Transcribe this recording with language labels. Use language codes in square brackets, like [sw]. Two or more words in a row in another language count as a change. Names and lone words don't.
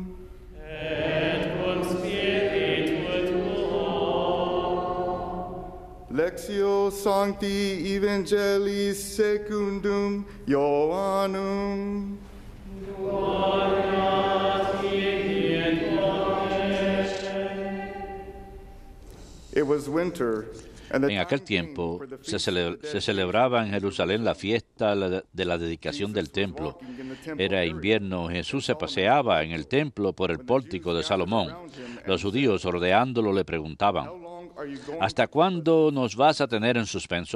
[la] Et cum spiritu tuo. Lectio Sancti Evangelii secundum Ioannum. [en] It was winter. [es] En aquel tiempo se celebraba en Jerusalén la fiesta de la dedicación del templo. Era invierno, Jesús se paseaba en el templo por el pórtico de Salomón. Los judíos rodeándolo le preguntaban, ¿hasta cuándo nos vas a tener en suspenso?